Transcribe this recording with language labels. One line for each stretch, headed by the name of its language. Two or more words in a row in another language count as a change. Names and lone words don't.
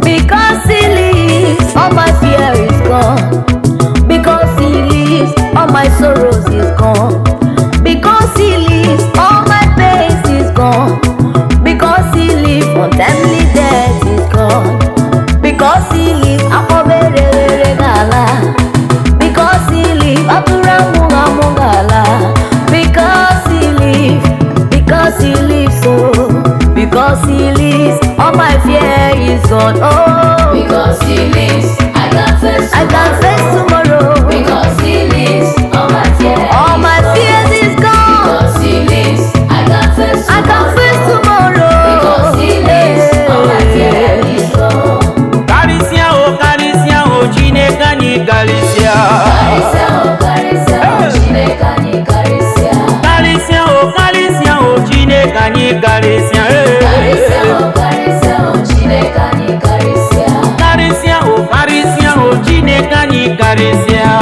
English: Because he lives, all my fear is gone. Because he lives, all my sorrows is gone. Because he lives, all my pains is gone. Because he live, untimely death is gone. Because he live,
Igbo: akpọba erere ga-ala.
English: Because he live,
Igbo: atụrụ amụghị amụ ga-ala.
English: Because he live, because he lives, so. Because he lives, all my fear is gone. Oh. Because he lives, I can face I can tomorrow. face tomorrow. Because he lives, all my fear All is my gone. fears is gone. Because he lives, I can face I can face tomorrow. Because he lives, all my fear is gone.
Igbo: Karịsịa o, karịsịa o, Chineke anyị karịsịa. Karịsịa o, karịsịa o, Hey. Chineke anyị karịsịa. Karịsịa o, karịsịa o, Chineke anyị karịsịa. Hey. Karịsịa o, karịsịa o, Chineke anyị karịsịa. Karịsịa o, karịsịa o, Chineke anyị karịsịa.